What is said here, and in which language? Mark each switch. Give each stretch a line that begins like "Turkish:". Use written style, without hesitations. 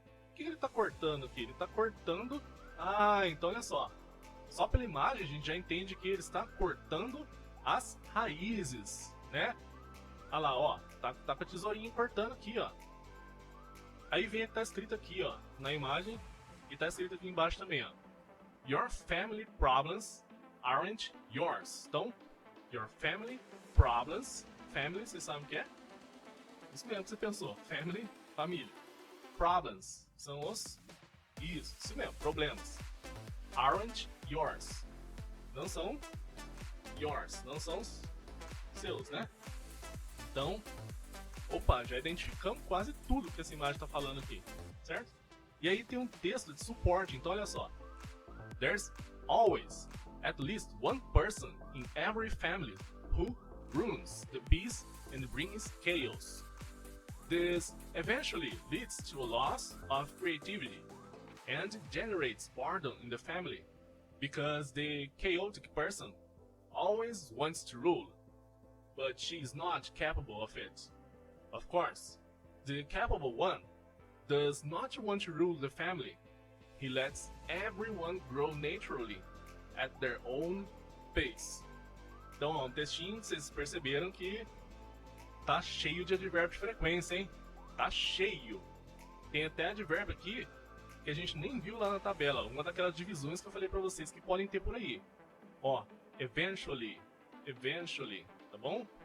Portuguese: O que ele está cortando aqui? Ele está cortando... Ah, então olha só. Só pela imagem a gente já entende que ele está cortando as raízes, né? Olha lá, ó. Tá com a tesourinha cortando aqui, ó. Aí vem o que tá escrito aqui, ó, na imagem. E tá escrito aqui embaixo também, ó.
English: Your family problems aren't yours.
Portuguese: Então,
English: your family problems.
Portuguese: Family, vocês sabem o que é? Isso mesmo que você pensou. Family, família. Problems são os... Isso mesmo, problemas.
English: Aren't yours.
Portuguese: Não são yours, não são seus, né? Então, opa, já identificamos quase tudo que essa imagem está falando aqui, certo? E aí tem um texto de suporte, então olha só.
English: There's always at least one person in every family who ruins the peace and brings chaos. This eventually leads to a loss of creativity and generates boredom in the family, because the chaotic person always wants to rule, but she is not capable of it. Of course, the capable one does not want to rule the family. He lets everyone grow naturally at their own pace.
Portuguese: Então, ó, um textinho, vocês perceberam que tá cheio de advérbio de frequência, hein? Tá cheio. Tem até advérbio aqui que a gente nem viu lá na tabela. Uma daquelas divisões que eu falei pra vocês que podem ter por aí. Ó, eventually, tá bom?